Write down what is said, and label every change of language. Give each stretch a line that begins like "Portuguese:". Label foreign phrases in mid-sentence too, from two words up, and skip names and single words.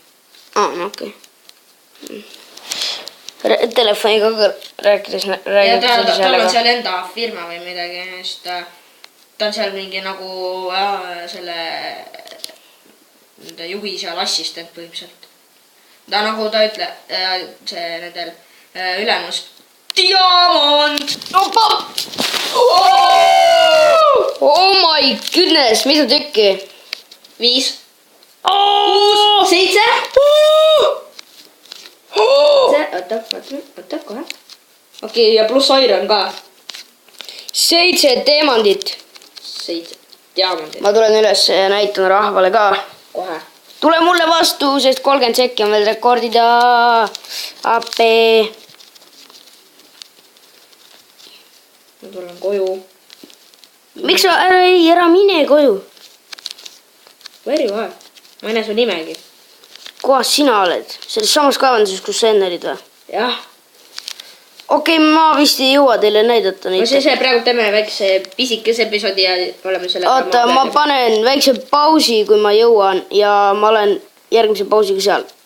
Estonian: No okei. Telefoniga rääkides... Ja tal on seal enda firma või midagi, sest ta on seal mingi nagu selle juhi seal assistent põhimõtteliselt. Ta nagu ta ütleb, see nendel ülemus diamond!
English: Oh my goodness,
Estonian: mitu tükki? 5 6 7 Oota, kohe. Okei, ja pluss Iron ka. 7 diamandit. 7 diamandit. Ma tulen üles ja näitan rahvale ka. Kohe. Tule mulle vastu, sest 30 sekki on veel rekordida. AP. Ma tulen koju. Miks sa ära mine koju?
English: Very well.
Estonian: Ma ei näe su nimegi. Kohas sina oled? Selles samas kaevanduses, kus sa enne olid või? Jah. Okei, ma vist ei jõua teile näidata neid. Ma siis praegu teeme väikse pisikese episoodi ja oleme selle... Oota, ma panen väikse pausi, kui ma jõuan ja ma olen järgmise pausiga seal.